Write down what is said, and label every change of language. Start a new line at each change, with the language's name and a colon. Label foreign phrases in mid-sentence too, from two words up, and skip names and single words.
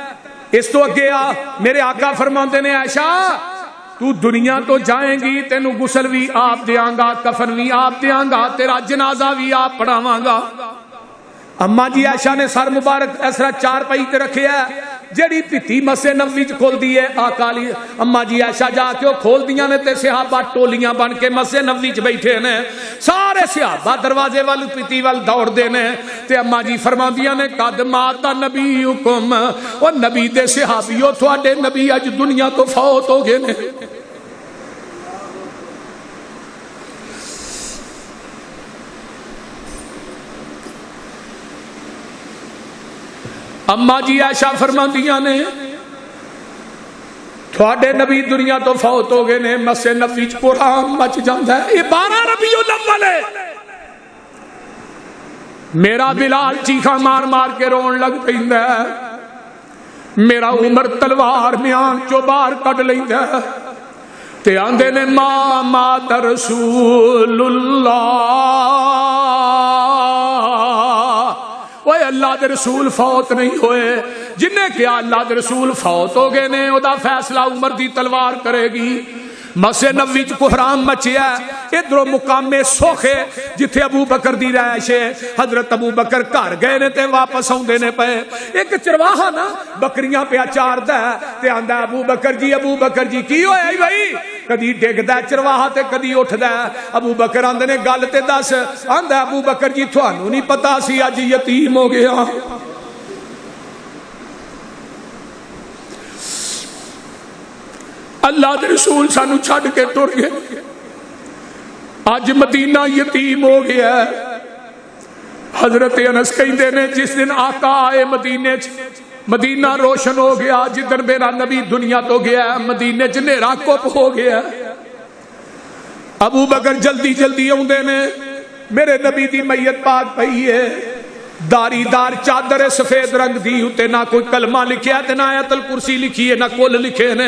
Punjabi: اس تو اگے آ میرے آقا فرماتے نے عائشہ تو دنیا تو جائیں گی تینوں غسل بھی آپ دیاں گا کفن بھی آپ دیاں گا تیرا جنازہ بھی آپ پڑھاواں گا. اما جی عائشہ نے سر مبارک اس طرح چار پائی تے رکھے ہے جڑی پتی مسجد نبوی وچ کھول دی ہے آقا علی اما جی عائشہ جا کے او کھول دیاں نے تے صحابہ ٹولیاں بن کے مسجد نبوی وچ بیٹھے نے. سارے صحابہ دروازے وال پتی وال دوڑ دے نے تے اما جی فرماندیاں نے
Arabic: قد مات نبیکم
Punjabi: او نبی دے صحابیو تواڈے نبی اج دنیا تو فوت ہو گئے نے. اما جی عائشہ فرماندیاں نے تھوڑے نبی دنیا تو فوت ہو گئے نے مسجد نبوی وچ قرآن مچ جاندا ہے.
Urdu: یہ 12 ربیع الاول ہے.
Punjabi: میرا بلال چیخاں مار مار کے رون لگ پیندا ہے. میرا عمر تلوار میان چو باہر کڈ لیندا ہے تے آندے نے
Arabic: مات رسول اللہ.
Punjabi: اوے اللہ دے رسول فوت نہیں ہوئے. جن نے کیا اللہ دے رسول فوت ہو گئے نے او دا فیصلہ عمر دی تلوار کرے گی. مسجد نبوی وچ کوحرام مچیا ادھروں مقام سوکھے جتھے ابو بکر دی رہائش ہے. حضرت ابو بکر گھر گئے نے تے واپس آوندے نے پے. ایک چرواہا نا بکریاں پیا چاردا ہے تے آندا ابو بکر جی کی ہویا بھائی. کدی ڈگدا چرواہا تے کدی اٹھدا. ابو بکر آندے نے گل تے دس. آندا ابو بکر جی تھانوں نہیں پتا سی اج یتیم ہو گیا. اللہ دے رسول سانو چھڈ کے ٹر گئے. اج مدینہ یتیم ہو گیا ہے. حضرت انس کہندے نے جس دن آقا آئے مدینے مدینہ روشن ہو گیا، جدھر میرا نبی دنیا تو گیا مدینے چ نیرا کپ ہو گیا۔ ابو بکر جلدی جلدی آندے نے، میرے نبی دی میت پاک پئی ہے، داری دار چادر سفید رنگ دی، اتے نہ کوئی کلمہ لکھیا تے نہ آیت الکرسی لکھی ہے، نہ کل لکھے نے۔